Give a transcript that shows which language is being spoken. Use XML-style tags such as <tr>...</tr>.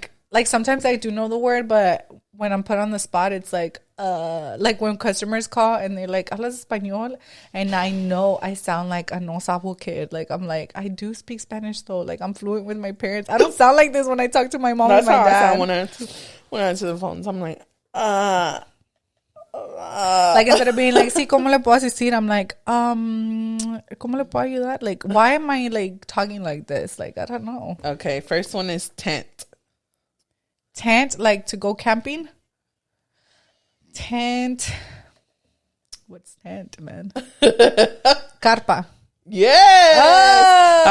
<en>like sometimes I do know the word, but when I'm put on the spot, it's like when customers call and they're like,</en> <es>"Hablas español,"</es> <en>and I know I sound like a No Sabo kid. Like I'm like, I do speak Spanish though. Like I'm fluent with my parents. I don't sound like this when I talk to my mom and my dad. That's how I sound when I answer the phones. I'm like, like instead of being like,</en> <es>sí, ¿cómo le puedo asistir?</es> <en>I'm like,</en> <es>¿cómo le puedo ayudar?</es> <en>Like, why am I like talking like this? Like, I don't know. Okay, first one is tent. Tent, like to go camping? Tent. What's tent, man? Carpa. Yes! Oh.</en>